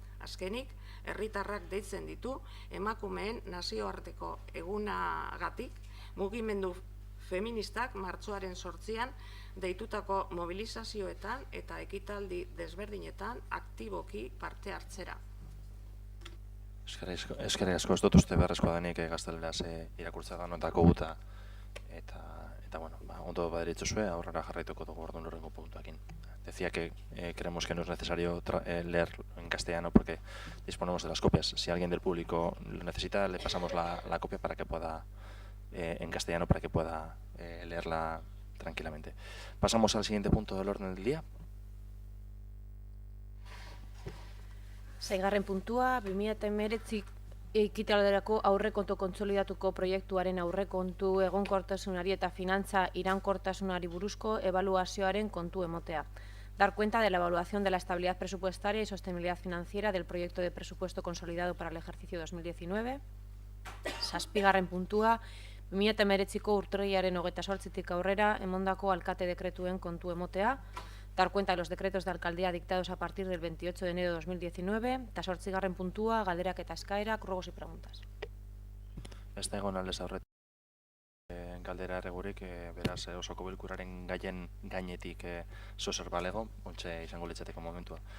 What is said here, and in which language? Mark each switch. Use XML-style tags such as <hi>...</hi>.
<eu>Azkenik, herritarrak deitzen ditu emakumeen nazioarteko egunagatik mugimendu feministak martxoaren 8an deitutako mobilizazioetan eta ekitaldi desberdinetan aktiboki parte hartzera. Eskerrik asko, ez dut uste beharrezkoa denik gazteleraz irakurtza ganoetako guta eta bueno, ondo baderitzuzue aurrera jarraituko dugu orduan horrengo puntuakin.</eu> <es>Decía que creemos que no es necesario leer en castellano porque disponemos de las copias. Si alguien del público lo necesita, le pasamos la copia para que pueda, en castellano, para que pueda leerla tranquilamente. Pasamos al siguiente punto del orden del día.</es> <eu>Seigarren puntua, 2019 ekitaldirako aurrekontu kontsolidatuko proiektuaren aurrekontu egonkortasunari eta finantza iraunkortasunari buruzko ebaluazioaren kontu emotea.</eu> <es>Dar cuenta de la evaluación de la estabilidad presupuestaria y sostenibilidad financiera del proyecto de presupuesto consolidado para el ejercicio 2019.</es> <eu>Zazpigarren puntua, 2019ko urtarrilaren 28tik aurrera emandako alkate dekretuen kontu emotea.</eu> <es>Dar cuenta de los decretos de alcaldía dictados a partir del 28 de enero de 2019,</es> <eu>eta 8. puntua, galderak eta eskaerak,</eu> <es>ruegos y preguntas.</es> <eu>Ez da egon aldez aurretik galdera erregurik, beraz osoko bilkuraren gaien gainetik zozer balego, ontxe izango litzateko momentua.</eu>